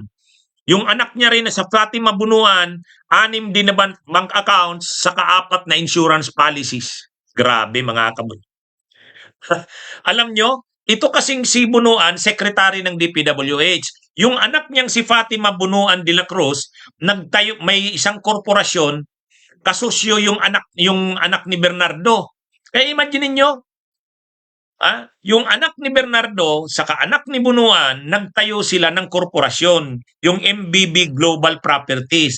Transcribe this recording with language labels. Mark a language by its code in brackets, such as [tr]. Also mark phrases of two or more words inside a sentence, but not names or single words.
[tl] Yung anak niya rin na sa Fatima Bunuan, 6 din na [en] bank accounts, [tl] saka 4 na [en] insurance policies. [tl] Grabe mga kabun. Alam nyo, ito kasing si Bunuan, secretary ng DPWH. Yung anak niyang si Fatima Bunuan de la Cruz, nagtayo, may isang korporasyon, kasosyo yung anak ni Bernardo. Kaya imagine niyo, yung anak ni Bernardo saka anak ni Bunuan, nagtayo sila ng korporasyon, yung MBB Global Properties.